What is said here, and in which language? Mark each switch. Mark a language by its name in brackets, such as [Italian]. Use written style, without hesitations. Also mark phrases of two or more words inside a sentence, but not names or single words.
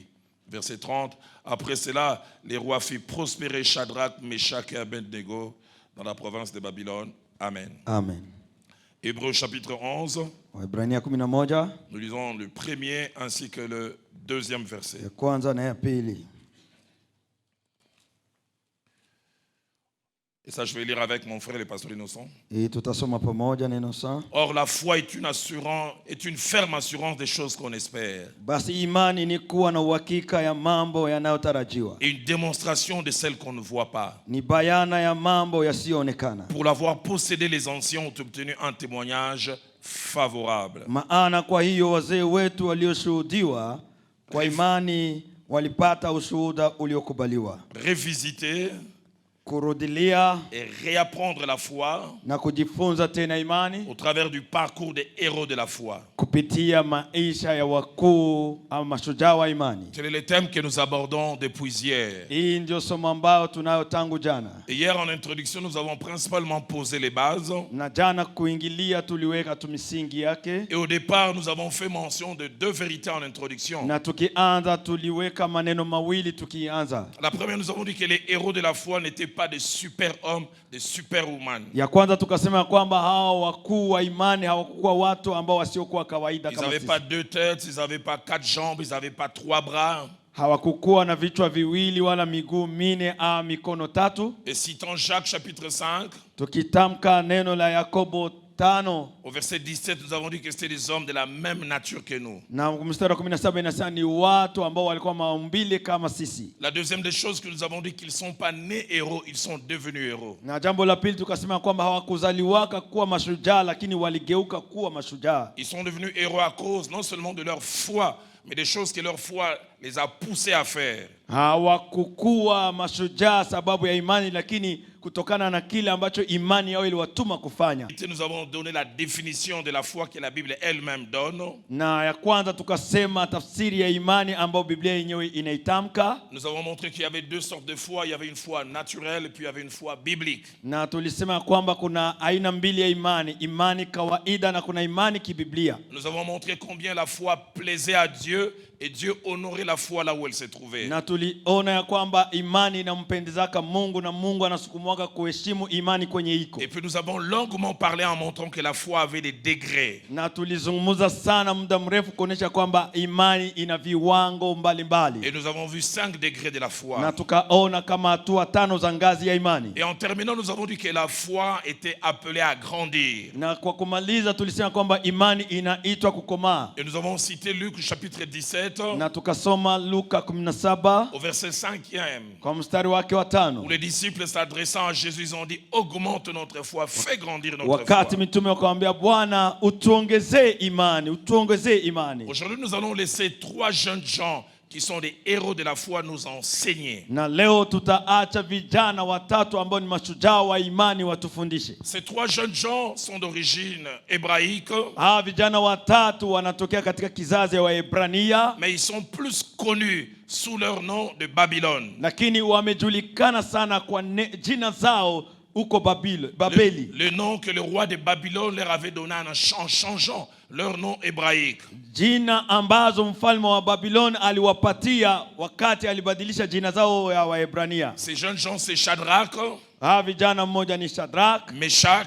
[French] Verset 30. Après cela, les rois firent prospérer Shadrach, Meshach et Abednego dans la province de Babylone. Amen. Amen. Hébreux chapitre 11. [Swahili] Waebrania 11. [French] Nous lisons le premier ainsi que le deuxième verset. [Swahili] Ya kwanza na ya pili. [French] Et ça, je vais lire avec mon frère, le pasteur Innocent. [Swahili] Et tutasoma pamoja na Innocent. [French] Or, la foi est une ferme assurance des choses qu'on espère. [Swahili] Basi imani ni kuwa na uhakika ya mambo yanayotarajiwa. [French] Et une démonstration de celles qu'on ne voit pas. [Swahili] Ni bayana ya mambo yasiyoonekana. [French] Pour l'avoir possédé, les anciens ont obtenu un témoignage favorable. [Swahili] Maana kwa hiyo wazee wetu walioshuhudiwa kwa imani walipata ushuhuda uliokubaliwa. [French] Revisiter [Swahili] kurudilia [French] et réapprendre la foi [Swahili] na kujifunza tena imani [French] au travers du parcours des héros de la foi. [Swahili] kupitia maisha ya wakuu au mashujaa wa imani. [French] Tel est le thème que nous abordons depuis hier. [Swahili] Hii ndio somo ambao tunayo tangu jana. [French] Et hier en introduction, nous avons principalement posé les bases. [Swahili] Na jana kuingilia tuliweka tumisingi yake. [French] Et au départ, nous avons fait mention de deux vérités en introduction. [Swahili] Na tukianza tuliweka maneno mawili tukianza. [French] La première, nous avons dit que les héros de la foi n'étaient pas des super-hommes, des super-women. [Swahili] Ya kwanza tukasema kwamba hao wakuu wa imani hawakuwa watu ambao wasiokuwa kawaida kama sisi. [French] Ils n'avaient pas deux têtes, ils n'avaient pas quatre jambes, ils n'avaient pas trois bras. [Swahili] Hawakukuwa na vichwa viwili wala miguu mine au mikono tatu. [French] Et citant Jacques chapitre 5, [Swahili] tukitamka neno la Yakobo 5 [French] au verset 17, nous avons dit que c'était des hommes de la même nature que nous. [Swahili] Na mstari wa 17 inasema ni watu ambao walikuwa maumbile kama sisi. [French] La deuxième des choses que nous avons dit qu'ils sont pas nés héros, ils sont devenus héros. [Swahili] Na jambo la pili tukasema kwamba hawakuzaliwaka kuwa mashujaa lakini waligeuka kuwa mashujaa. [French] Ils sont devenus héros à cause non seulement de leur foi, mais des choses que leur foi les a poussés à faire. [Swahili] Hawakukuwa mashujaa sababu ya imani lakini kutokana na kile ambacho imani yao iliwatuma kufanya. [French] Nous avons donné la définition de la foi que la Bible elle-même donne. [Swahili] Na ya kwanza tukasema tafsiri ya imani ambayo Biblia yenyewe inaitamka. [French] Nous avons montré qu'il y avait deux sortes de foi, il y avait une foi naturelle et puis il y avait une foi biblique. [Swahili] Na tulisema kwamba kuna aina mbili ya imani, imani kawaida na kuna imani kibiblia. [French] Nous avons montré combien la foi plaisait à Dieu et Dieu honorait la foi là où elle se trouvait. [Swahili] Na tuliona ya kwamba imani inampendezaka Mungu na Mungu anasukumwaka kuheshimu imani kwenye iko. [French] Et puis nous avons longuement parlé en montrant que la foi avait des degrés. [Swahili] Na tulizungumza sana muda mrefu kuonesha kwamba imani ina viwango mbalimbali. [French] Et nous avons vu 5 degrés de la foi. [Swahili] Na tukaona kama hatua 5 za ngazi ya imani. [French] Et en terminant, nous avons dit que la foi était appelée à grandir. [Swahili] Na kwa kumaliza tulisema kwamba imani inaitwa kukomaa. [French] Et nous avons cité Luc chapitre 17. [Swahili] Na tukasoma Luka 17 [French] au verset 5e. [Swahili] Kwa mstari wake wa 5. [French] Où les disciples s'adressant à Jésus, ils ont dit augmente notre foi, fais grandir notre [Swahili] wakati [French] foi. [Swahili] mitume wakamwambia Bwana utuongezee imani, utuongezee imani. [French] Aujourd'hui, nous allons laisser 3 jeunes gens qui sont des héros de la foi nous enseigner. [Swahili] Na leo tutaacha vijana watatu ambao ni mashujaa wa imani watufundishe. [French] Ces 3 jeunes gens sont d'origine hébraïque. [Swahili] Vijana watatu wanatokea katika kizazi ya Waebrania. [French] Mais ils sont plus connus sous leur nom de Babylone. [Swahili] Lakini wamejulikana sana kwa jina zao huko Babeli. [French] Le nom que le roi de Babylone leur avait donné en changeant leur nom hébraïque. [Swahili] Jina ambazo mfalme wa Babylon aliwapatia wakati alibadilisha jina zao ya Waebrania. [French] Ces jeunes gens, c'est Shadrach, [Swahili] vijana mmoja ni Shadrach, Meshach